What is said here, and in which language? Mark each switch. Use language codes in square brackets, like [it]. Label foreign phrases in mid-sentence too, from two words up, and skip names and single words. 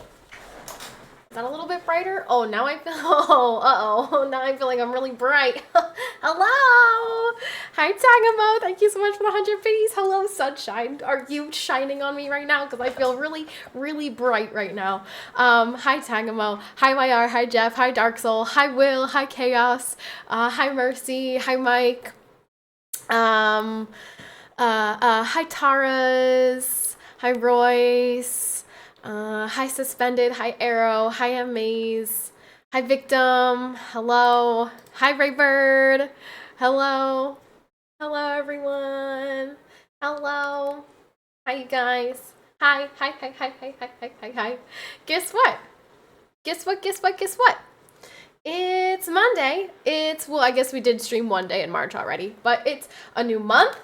[en] Is that a little bit brighter? Oh, now I feel, oh, uh-oh. Now I feel like I'm really bright. Hello! Hi, Tangamo. Thank you so much for the 100 biddies. Hello, sunshine. Are you shining on me right now? Because I feel really, really bright right now. Hi, Tangamo. Hi, YR. Hi, Jeff. Hi, Dark Soul. Hi, Will. Hi, Chaos. Hi, Mercy. Hi, Mike. Hi, Taras. Hi, Royce. Hi, Suspended. Hi, Arrow. Hi, Amaze. Hi, Victim. Hello. Hi, Raybird. Hello. Hello, everyone. Hello. Hi, you guys. Hi, hi, hi, hi, hi, hi, hi, hi, hi. Guess what? Guess what? Guess what? Guess what? It's Monday. Well, I guess we did stream one day in March already, but it's a new month.